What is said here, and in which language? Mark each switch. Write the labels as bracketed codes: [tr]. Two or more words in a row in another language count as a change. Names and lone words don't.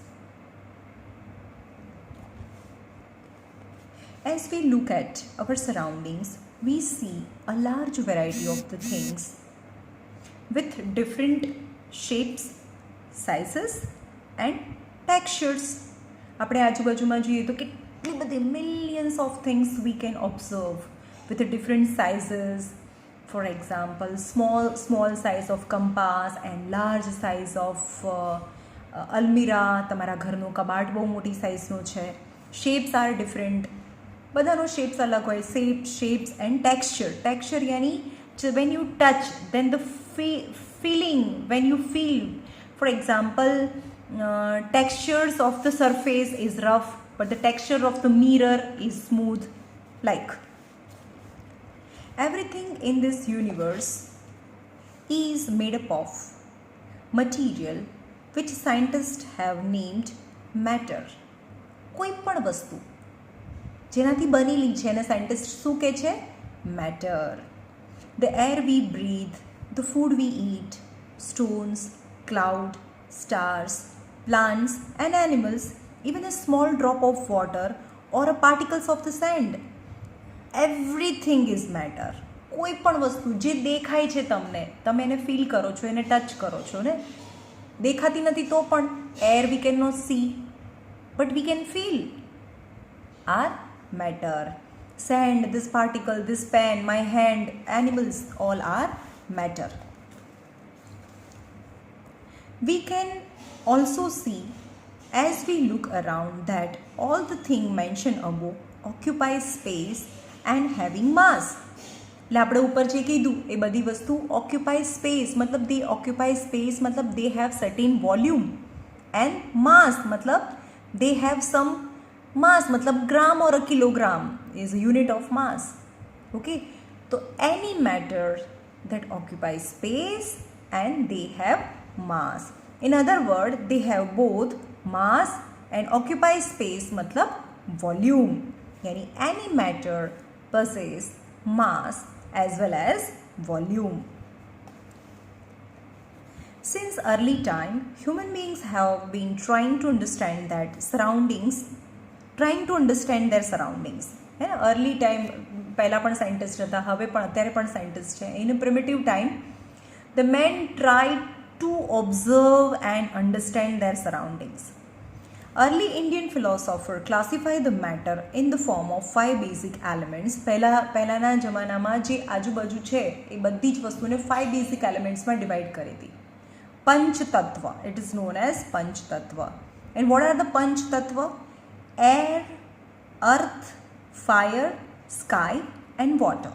[en] As we look at our surroundings, we see a large variety of the things with different shapes, sizes and textures. [gu] આપણે આજુબાજુમાં જોઈએ તો કેટલી બધી [en] millions of things we can observe with the different sizes. For example, small size of compass and large size of almirah. [gu] તમારા ઘરનું કબાટ બહુ મોટી સાઇઝનું છે. [en] Shapes are different. [gu] બધાનો shapes અલગ હોય. [en] Shapes and texture यानी when you touch, then the feeling, when you feel. For example, textures of the surface is rough, but the texture of the mirror is smooth. Like everything in this universe is made up of material which scientists have named matter. [gu] કોઈ પણ વસ્તુ જેનાથી બનેલી છે એને સાયન્ટિસ્ટ શું કહે છે? મેટર. [en] The air we breathe, the food we eat, stones, cloud, stars, plants and animals, even a small drop of water or a particles of the sand. Everything is matter. [gu] કોઈ પણ વસ્તુ જે દેખાય છે તમને, તમે એને ફીલ કરો છો, એને ટચ કરો છો ને. દેખાતી નથી તો પણ [en] air we cannot see, but we can feel, are matter. Sand, this particle, this pen, my hand, animals, all are matter. We can also see as we look around that all the things mentioned above occupy space and having mass. [gu] એટલે આપણે ઉપર જે કીધું એ બધી વસ્તુ [en] occupy space મતલબ they occupy space મતલબ they have certain volume, and mass મતલબ they have some mass મતલબ gram or a kilogram is a unit of mass. Okay, so any matter that occupies space and they have mass. In other words, they have both mass and occupy space matlab volume. Yani any matter possesses mass as well as volume. Since early time, human beings have been trying to understand their surroundings. Early time [gu] પહેલા પણ સાયન્ટિસ્ટ હતા, હવે પણ અત્યારે પણ સાયન્ટિસ્ટ છે. [en] In a primitive time, the men tried to observe and understand their surroundings. Early Indian philosopher classified the matter in the form of 5 basic elements. [gu] પહેલાના જમાનામાં જે આજુબાજુ છે એ બધી જ વસ્તુને 5 [en] basic elements [gu] માં divide કરી હતી. પંચતત્વ, [en] it is known as પંચતત્વ. And what are the પંચતત્વ? Air, earth, fire, sky and water.